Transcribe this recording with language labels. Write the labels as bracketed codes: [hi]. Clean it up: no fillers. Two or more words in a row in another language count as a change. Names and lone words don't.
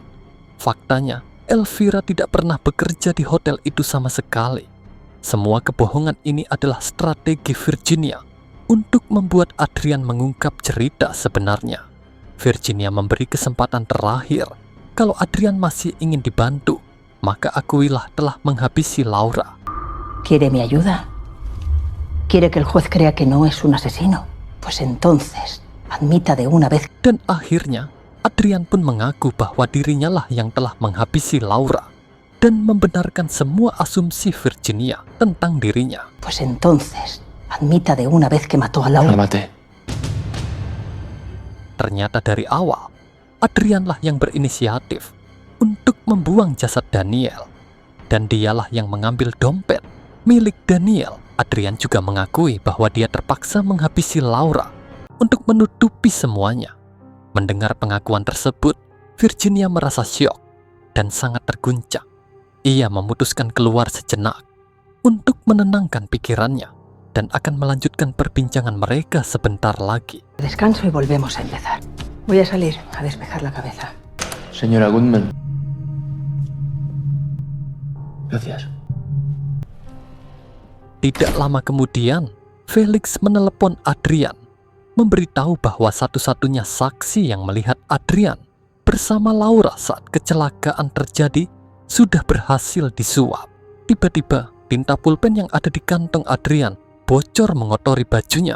[id] Faktanya, Elvira tidak pernah bekerja di hotel itu sama sekali. Semua kebohongan ini adalah strategi Virginia untuk membuat Adrian mengungkap cerita sebenarnya. Virginia memberi kesempatan terakhir. Kalau Adrian masih ingin dibantu, maka akuilah telah menghabisi Laura. [es] ¿Quiere mi ayuda? ¿Quiere que el juez crea que no es un asesino? Pues entonces, admita de una vez. [id] Dan akhirnya, Adrian pun mengaku bahwa dirinya lah yang telah menghabisi Laura dan membenarkan semua asumsi Virginia tentang dirinya. [es] Pues entonces, admita de una vez que mató a Laura. La maté. [id] Ternyata dari awal, Adrian lah yang berinisiatif untuk membuang jasad Daniel. Dan dialah yang mengambil dompet milik Daniel. Adrian juga mengakui bahwa dia terpaksa menghabisi Laura untuk menutupi semuanya. Mendengar pengakuan tersebut, Virginia merasa syok dan sangat terguncang. Ia memutuskan keluar sejenak untuk menenangkan pikirannya dan akan melanjutkan perbincangan mereka sebentar lagi. [es] Descanso y volvemos a empezar. Voy a salir a despejar la cabeza. Señora Goodman. Gracias. [id] Tidak lama kemudian, Felix menelepon Adrian, memberitahu bahwa satu-satunya saksi yang melihat Adrian bersama Laura saat kecelakaan terjadi sudah berhasil disuap. Tiba-tiba, tinta pulpen yang ada di kantong Adrian bocor mengotori bajunya.